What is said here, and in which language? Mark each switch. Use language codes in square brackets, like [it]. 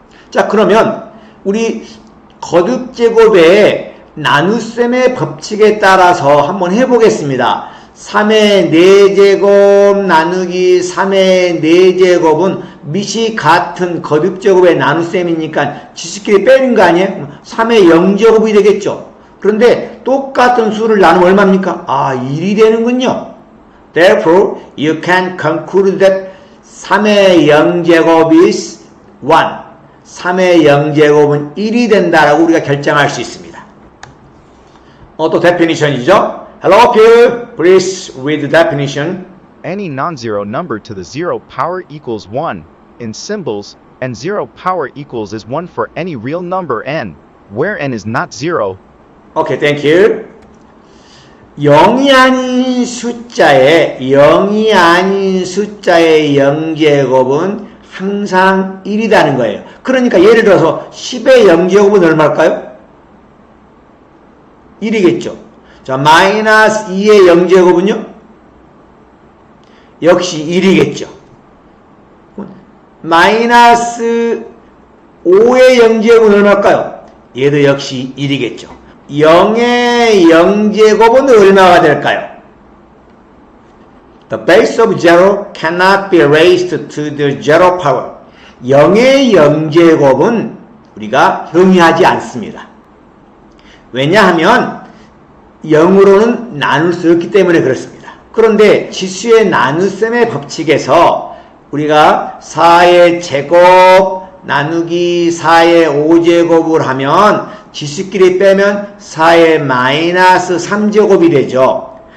[ko] 자, 그러면 우리 거듭제곱의 나눗셈의 법칙에 따라서 한번 해보겠습니다. 3의 4제곱 나누기 3의 4제곱은 밑이 같은 거듭제곱의 나눗셈이니까 지수끼리 빼는 거 아니에요? 3의 0제곱이 되겠죠. 그런데 똑같은 수를 나누면 얼마입니까? 1이 되는군요. [en] Therefore, you can conclude that [ko] 3의 0제곱 [en] is 1. [ko] 3의 0제곱은 1이 된다라고 우리가 결정할 수 있습니다. 또 definition이죠. [en] Hello, Peter. Please read the definition. Any non-zero number to the zero power equals 1 in symbols, and zero power equals is 1 for any real number n, where n is not zero. Okay, thank you. [ko] 0이 아닌 숫자의 0제곱은 항상 1이라는 거예요. 그러니까 예를 들어서 10의 0제곱은 얼마일까요? 1이겠죠. 자, 마이너스 2의 0제곱은요? 역시 1이겠죠. 마이너스 5의 0제곱은 얼마일까요? 얘도 역시 1이겠죠. 0의 0제곱은 얼마가 될까요? [en] The base of zero cannot be raised to the zero power. [ko] 0의 0제곱은 우리가 정의하지 않습니다. 왜냐하면 0으로는 나눌 수 없기 때문에 그렇습니다. 그런데 지수의 나눗셈의 법칙에서 우리가 4의 제곱 나누기 4의 5제곱을 하면 지수끼리 빼면 4의 마이너스 3제곱이 되죠.